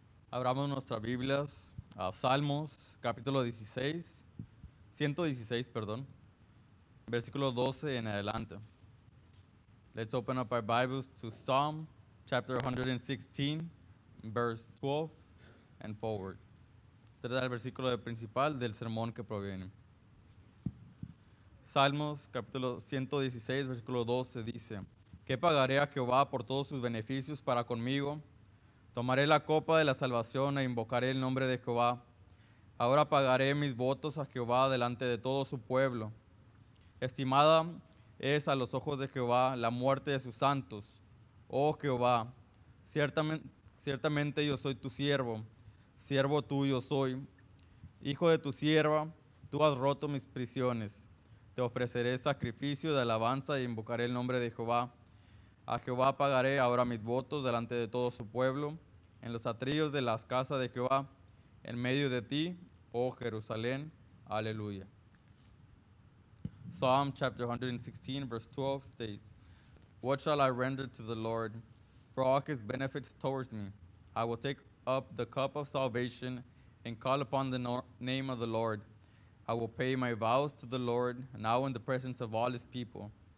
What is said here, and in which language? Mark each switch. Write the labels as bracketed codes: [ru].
[es] Abramos nuestras Biblias a Salmos, capítulo 16, 116, perdón, versículo 12 en adelante. [en] Let's open up our Bibles to Psalm chapter 116, verse 12 and forward. [es] Este es el versículo principal del sermón que proviene. Salmos capítulo 116, versículo 12 dice: ¿Qué pagaré a Jehová por todos sus beneficios para conmigo? Tomaré la copa de la salvación e invocaré el nombre de Jehová. Ahora pagaré mis votos a Jehová delante de todo su pueblo. Estimada es a los ojos de Jehová la muerte de sus santos. Oh Jehová, ciertamente yo soy tu siervo, siervo tuyo soy, hijo de tu sierva, tú has roto mis prisiones. Te ofreceré sacrificio de alabanza e invocaré el nombre de Jehová. A Jehová pagaré ahora mis votos delante de todo su pueblo, en los atrios de las casas de Jehová, en medio de ti, oh Jerusalén. Aleluya. [en] Psalm chapter 116, verse 12 states, What shall I render to the Lord for all his benefits towards me? I will take up the cup of salvation and call upon the name of the Lord. I will pay my vows to the Lord, now in the presence of all his people.